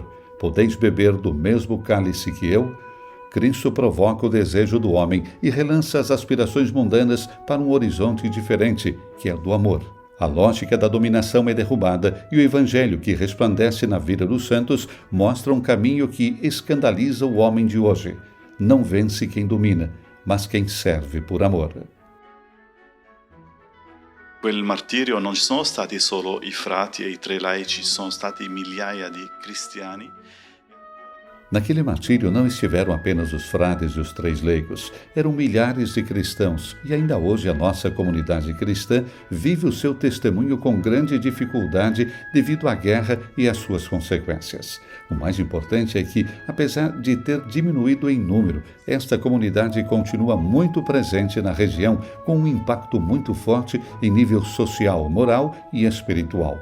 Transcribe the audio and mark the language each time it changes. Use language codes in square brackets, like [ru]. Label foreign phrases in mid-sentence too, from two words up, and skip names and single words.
[pt] Podeis beber do mesmo cálice que eu? Cristo provoca o desejo do homem e relança as aspirações mundanas para um horizonte diferente, que é o do amor. A lógica da dominação é derrubada e o Evangelho, que resplandece na vida dos santos, mostra um caminho que escandaliza o homem de hoje. Não vence quem domina, mas quem serve por amor. [it] Quel martirio non ci sono stati solo i frati e i 3 laici, ci sono stati migliaia di cristiani. [pt] Naquele martírio não estiveram apenas os frades e os 3 leigos, eram milhares de cristãos, e ainda hoje a nossa comunidade cristã vive o seu testemunho com grande dificuldade devido à guerra e às suas consequências. O mais importante é que, apesar de ter diminuído em número, esta comunidade continua muito presente na região, com um impacto muito forte em nível social, moral e espiritual.